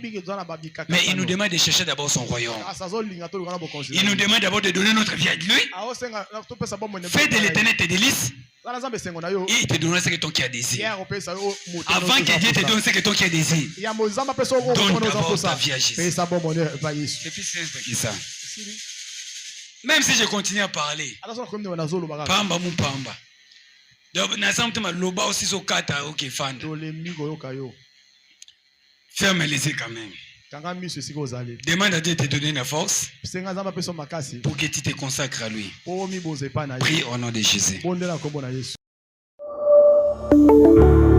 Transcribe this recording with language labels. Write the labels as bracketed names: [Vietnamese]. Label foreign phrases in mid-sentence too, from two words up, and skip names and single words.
[French] Mais il nous demande de chercher d'abord son royaume. Il nous demande d'abord de donner notre vie à lui. Fais de l'éternel tes délices. Et il te donnera ce que ton cœur a désiré. Avant que Dieu te donne ce que ton cœur désire, donne d'abord ta vie à Jésus. Et puis c'est ça. Même si je continue à parler, [Lingala] pamba mu pamba. [French] Ferme les yeux quand même. Demande à Dieu de te donner la force pour que tu te consacres à lui. Prie au nom de Jésus.